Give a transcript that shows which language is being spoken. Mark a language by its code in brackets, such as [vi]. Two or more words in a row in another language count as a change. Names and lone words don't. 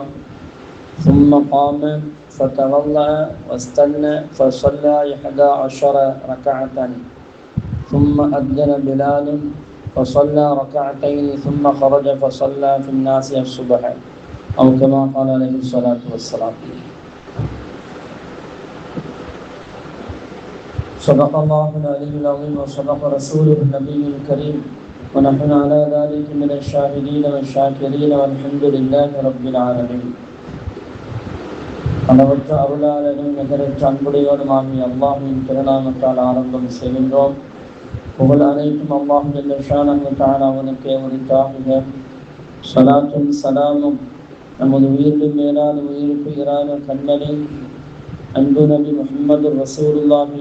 [ar] ثم قام فتولى واستنى فصلى 11 ركعة، ثم أذن بلال فصلى ركعتين، ثم خرج فصلى في الناس الصبح، أو كما قال عليه الصلاة والسلام. صدق الله العلي العظيم وصدق رسوله النبي الكريم، ونحن على ذلك من الشاهدين والشاكرين، والحمد لله رب العالمين. [ta] அளவற்ற அருளாளனும் நிகரற்ற அன்புடையோனுமாகிய அல்லாஹ்வின் திருநாமத்தால் ஆரம்பம் செய்கின்றோம். புகழ் அனைத்தும் அல்லாஹ் [ar] جل شأنه تعالى [ta] அவனுக்கே உரித்தாகுக. ஸலாத்தும் ஸலாமும் நமது உயிரிலும் மேலான உயிருக்கு இரான கண்மணி அன்பு நபி முஹம்மது ரசூலுல்லாஹி